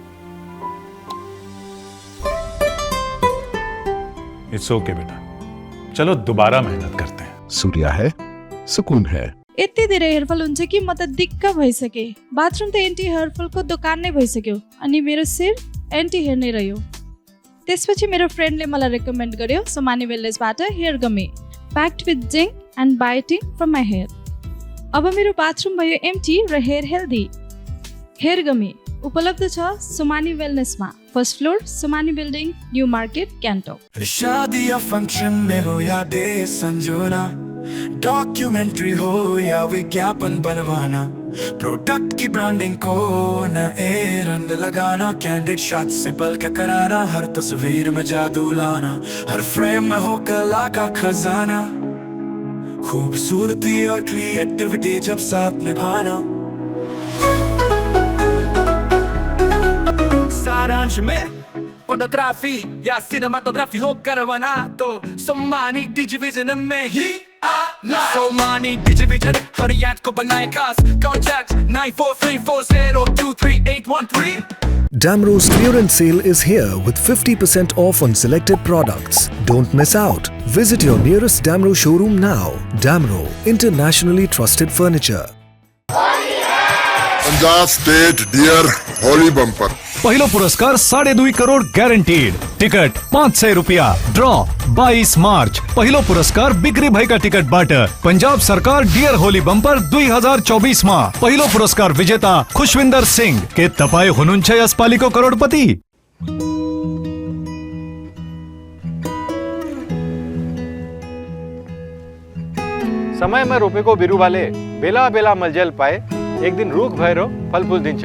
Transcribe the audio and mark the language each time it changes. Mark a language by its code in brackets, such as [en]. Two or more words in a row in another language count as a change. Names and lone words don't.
[en] It's okay [hi] बेटा, चलो दोबारा मेहनत करते हैं। सूर्या है, सुकून है। [ne] यति धेरै हेयरफल हुन्छ कि म त दिक्क भइसके। बाथरुम त एन्टी हेयरफलको दोकान नै भइसक्यो अनि मेरो सिर [en] anti hair [ne] नै रह्यो। त्यसपछि मेरो फ्रेन्डले मलाई रेकमेन्ड गर्यो सोमानी वेलनेसबाट [en] Hair gummy packed with zinc and biotin from my hair. [ne] अब मेरो बाथरुम भयो एम्टी र [en] hair healthy. [ne] हेयर गमी उपलब्ध छ सुमानी वेलनेसमा, [en] first floor [ne] सुमानी बिल्डिङ, न्यू मार्केट, गान्तोक। [hi] शादी या फंक्शन में हो या डे संजोना, डॉक्यूमेंट्री हो या विज्ञापन बनवाना, प्रोडक्ट की ब्रांडिंग को नए रंग लगाना, [en] candid shot [hi] से पल के कराना, हर तस्वीर में जादू लाना, हर फ्रेम में हो कला का खजाना, खूबसूरती और क्रिएटिविटी जब साथ निभाना। सारांश में फोटोग्राफी या सिनेमाटोग्राफी हो करवाना तो सोमानी डिजिविजन में ही आना। सोमानी डिजिविजन हर याद को बनाए खास, कॉन्टैक्ट 9434023813। [en] Damro's clearance sale is here with 50% off on selected products. Don't miss out. Visit your nearest Damro showroom now. Damro, internationally trusted furniture. [ne] पंजाब स्टेट डियर होली बम्पर पहिलो पुरस्कार 2.5 करोड़ ग्यारेंटीड, टिकट 500 रुपया, ड्रॉ 22 मार्च। पहिलो पुरस्कार बिक्री भएका टिकटबाट पंजाब सरकार डियर होली बम्पर 2024 मा पहिलो पुरस्कार विजेता खुशविंदर सिंह। के तपाई हुनुहुन्छ यसपालिको करोडपति? समय में रोपेको बिरुवाले बेला बेला मलजल पाए एक दिन रुख भएर फलफुल दिन्छ।